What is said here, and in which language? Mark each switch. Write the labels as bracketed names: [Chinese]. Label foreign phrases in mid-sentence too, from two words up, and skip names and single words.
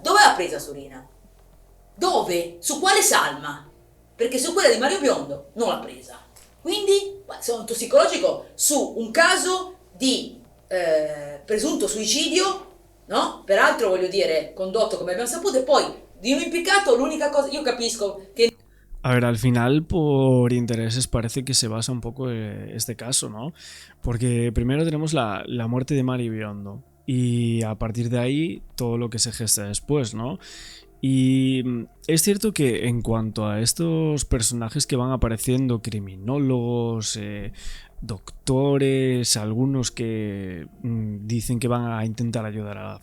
[Italian] Dove l'ha presa l'urina? Dove? Su quale salma? Perché su quella di Mario Biondo non l'ha presa. Quindi, sono tossicologico su un caso di presunto suicidio, no? Peraltro, voglio dire, condotto come abbiamo saputo, e poi di un impiccato, l'unica cosa, io capisco che... [Spanish] A ver, al final por intereses parece que se basa un poco este caso, ¿no? Porque primero tenemos la muerte de Mari Biondo y a partir de ahí todo lo que se gesta después, ¿no? Y es cierto que en cuanto a estos personajes que van apareciendo, criminólogos, doctores, algunos que dicen que van a intentar ayudar a la